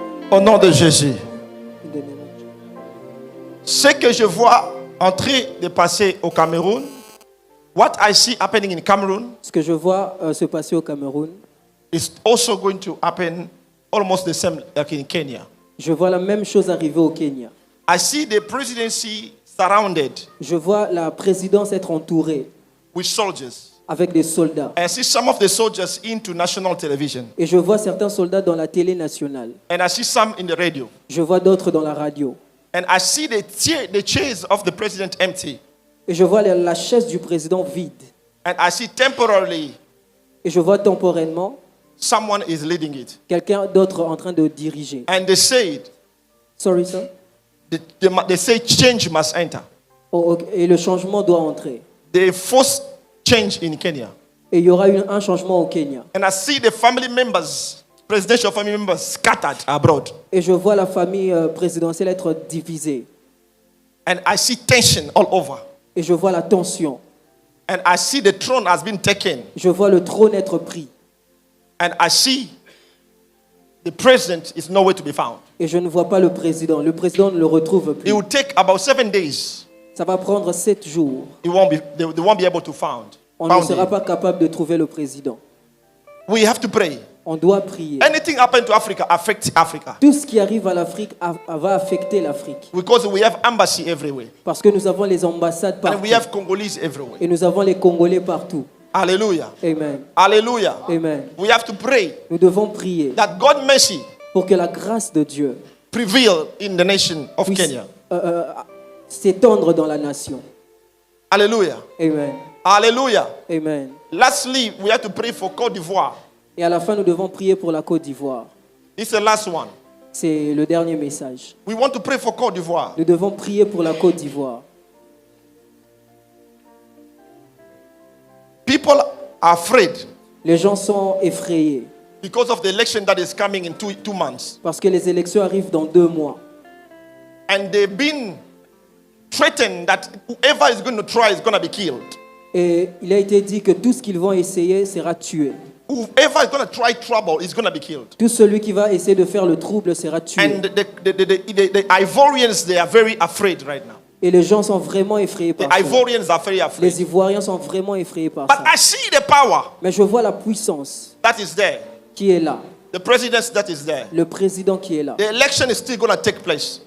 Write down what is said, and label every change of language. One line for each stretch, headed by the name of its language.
French: Au nom de Jésus. Ce que je vois en train de passer au Cameroun,
English: what I see happening in Cameroon,
French: Ce que je vois se passer au Cameroun,
English: is also going to happen almost the same like in Kenya.
French: je vois la même chose arriver au Kenya.
English: I see the presidency surrounded
French: Je vois la présidence être entourée
English: with soldiers.
French: avec des soldats.
English: I see some of the soldiers into national television.
French: Et je vois certains soldats dans la télé nationale.
English: And I see some in the radio.
French: Je vois d'autres dans la radio.
English: And I see the chairs of the president empty.
French: Et je vois la chaise du président vide.
English: And I see temporarily
French: Et je vois temporairement
English: someone is leading it.
French: quelqu'un d'autre en train de diriger.
English: And they said, Sorry, sir. they say change must enter. Oh, ok.
French: Et le changement doit entrer.
English: They force change in Kenya.
French: Et il y aura un changement au Kenya.
English: And I see the family members, presidential family members scattered abroad.
French: Et je vois la famille présidentielle être divisée.
English: And I see tension all over.
French: Et je vois la tension.
English: And I see the throne has been taken.
French: Je vois le trône être pris.
English: And I see the president is nowhere to be found.
French: Et je ne vois pas le président. Le président ne le retrouve plus.
English: It will take about 7 days.
French: Ça va prendre 7 jours.
English: They won't be able to find.
French: On ne sera pas capable de trouver le président.
English: We have to pray.
French: On doit prier.
English: Anything happen to Africa affects Africa.
French: Tout ce qui arrive à l'Afrique va affecter l'Afrique.
English: Because we have embassy everywhere.
French: Parce que nous avons les ambassades
English: And
French: partout.
English: we have Congolese everywhere.
French: Et nous avons les Congolais partout.
English: Hallelujah. Amen. Hallelujah. Amen. We have to pray
French: Nous devons prier
English: that God's mercy
French: pour que la grâce de Dieu
English: prevail in the nation of
French: puisse
English: Kenya.
French: s'étendre dans la nation.
English: Hallelujah. Amen. Hallelujah. Amen. Lastly, we have to pray for Côte d'Ivoire.
French: Et à la fin, nous devons prier pour la Côte d'Ivoire.
English: It's the last one.
French: C'est le dernier message.
English: We want to pray for Côte d'Ivoire.
French: Nous devons prier pour la Côte d'Ivoire.
English: People are afraid
French: Les gens sont effrayés
English: because of the election that is coming in two months.
French: parce que les élections arrivent dans 2 mois.
English: And they've been threatened that whoever is going to try is going to be killed.
French: Et il a été dit que tout ce qu'ils vont essayer sera tué.
English: Whoever is going to try trouble is going to be killed.
French: Tout celui qui va essayer de faire le trouble sera tué.
English: And the Ivorians, they are very afraid right now.
French: Et les gens sont vraiment effrayés par
English: The
French: ça.
English: Ivorians are very afraid.
French: Les Ivoiriens sont vraiment effrayés par
English: But
French: ça.
English: I see the power
French: Mais je vois la puissance
English: that is there.
French: qui est là.
English: The president that is there.
French: Le président qui est là.
English: The election is still going to take place.